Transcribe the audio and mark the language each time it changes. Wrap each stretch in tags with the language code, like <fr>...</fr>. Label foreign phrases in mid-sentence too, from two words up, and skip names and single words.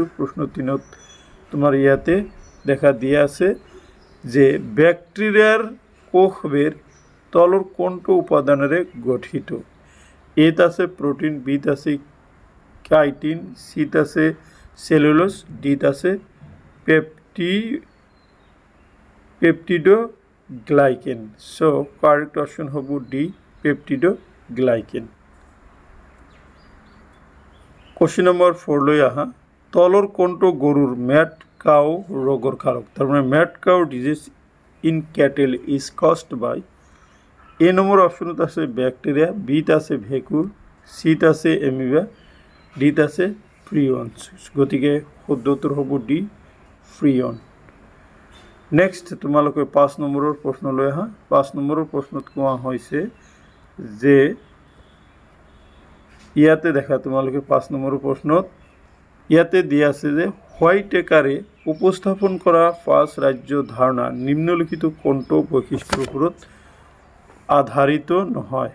<as>প্ৰশ্ন 3ত তোমাৰ ইয়াতে দেখা দিয়া আছে যে বেক্টেৰিয়াৰ কোষবেৰ তলৰ কোনটো উপাদানেৰে গঠিত? এত আছে প্ৰটিন, বিত আছে কাইটিন, চিত আছে চেলুলোজ, ডিত আছে পেপটিডোগ্লাইকেন। সো</as> <en>correct option</en> <as>হব ডি, পেপটিডোগ্লাইকেন।</as> <en>question number</en> <as>4 লৈ আহা। তলৰ কোনটো গৰুৰ</as> <en>mad cow</en> <as>ৰোগৰ কাৰক?</as> <en>তাৰমানে mad cow disease in cattle is caused by.</en> <as>A নম্বৰ অপশ্যনত আছে ব্যাকটেৰিয়া, বিত আছে ভেকুৰ, চিত আছে এমিবা, ডিত আছে প্ৰিয়ন। গতিকে শুদ্ধ উত্তৰ হ'ব ডি, প্ৰিয়ন। নেক্সট তোমালোকে 5 নম্বৰৰ প্ৰশ্ন লৈ আহা। 5 নম্বৰৰ প্ৰশ্নত কোৱা হৈছে যে ইয়াতে দেখা তোমালোকে 5 নম্বৰৰ প্ৰশ্নত ইয়াতে দিয়া আছে যে হোৱাইটেকাৰে উপস্থাপন কৰা 5 ৰাজ্য ধাৰণা নিম্নলিখিত কোনটো বৈশিষ্ট্যৰ ওপৰত আধাৰিত নহয়?</as>